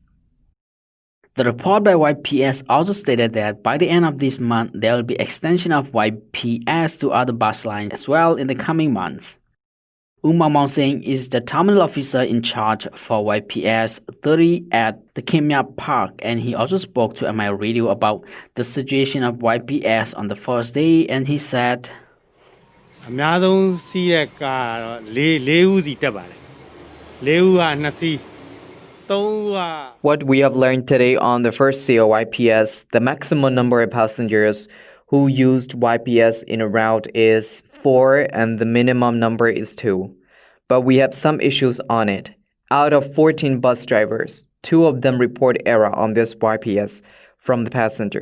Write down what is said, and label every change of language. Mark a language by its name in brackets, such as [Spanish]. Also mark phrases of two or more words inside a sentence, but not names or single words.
[English] The report by YPS also stated that by the end of this month, there will be extension of YPS to other bus lines as well in the coming months. Umamong Singh is the terminal officer in charge for YPS 30 at the Kemya Park, and he also spoke to MI Radio about the situation of YPS on the first day, and he said, [Burmese] အများဆုံးစီးတဲ့ကားကတော့၄ဦးစီတက်ပါတယ်၄ဦးက2စီး3ဦးက [English] What we have learned today on the first day of YPS, the maximum number of passengers who used YPS in a route is 4 and the minimum number is 2. But we have some issues on it. Out of 14 bus drivers, 2 of them report error on this YPS from the passenger.